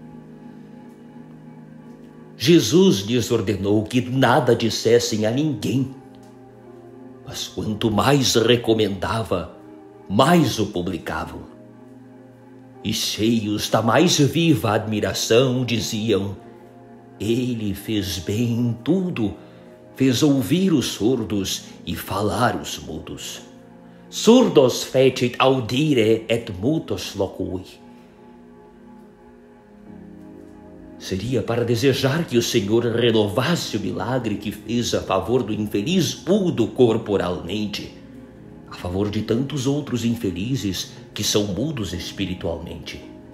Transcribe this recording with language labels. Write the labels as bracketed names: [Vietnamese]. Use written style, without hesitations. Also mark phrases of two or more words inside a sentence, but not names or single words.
[Portuguese] Jesus lhes ordenou que nada dissessem a ninguém, mas quanto mais recomendava, mais o publicavam. E cheios da mais viva admiração diziam: ele fez bem em tudo, fez ouvir os surdos e falar os mudos. [Latin] Surdos fecit audire et mutos locui. [Portuguese] Seria para desejar que o Senhor renovasse o milagre que fez a favor do infeliz mudo corporalmente, a favor de tantos outros infelizes que são mudos espiritualmente.